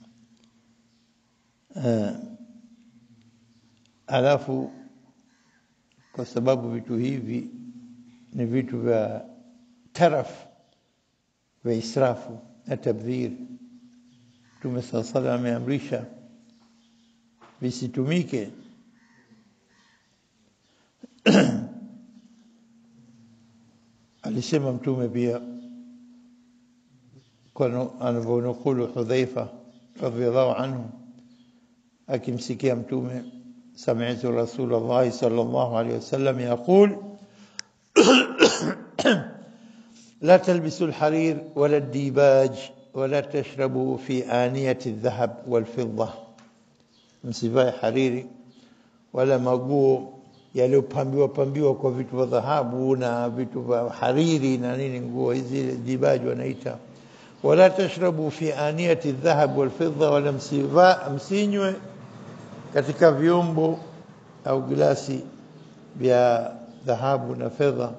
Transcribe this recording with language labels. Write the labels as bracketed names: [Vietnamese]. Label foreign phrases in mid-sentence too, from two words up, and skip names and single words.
[Swahili] Alafu kwa sababu vitu hivi ni vitu vya taraf vya israfu na tabdhir, Mtume [Arabic] صلى الله عليه وسلم [Swahili] ameamrisha visitumike. Alisema Mtume pia kwa anavyonukulu Hudhaifa [Arabic] رضي الله عنه [Swahili] akimsikia Mtume, [Arabic] سمعت رسول الله صلى الله عليه وسلم يقول لا تلبسوا الحرير ولا الديباج ولا تشربوا في آنية الذهب والفضة. [Swahili] msivae hariri wala maguo yaliyopambiwa kwa vitu vya dhahabu na vitu vya hariri na nini, nguo hizi dibaji wanaita. [Arabic] ولا تشربوا في آنية الذهب والفضة, [Swahili] wala msinywe katika vyombo au glasi vya dhahabu na fedha.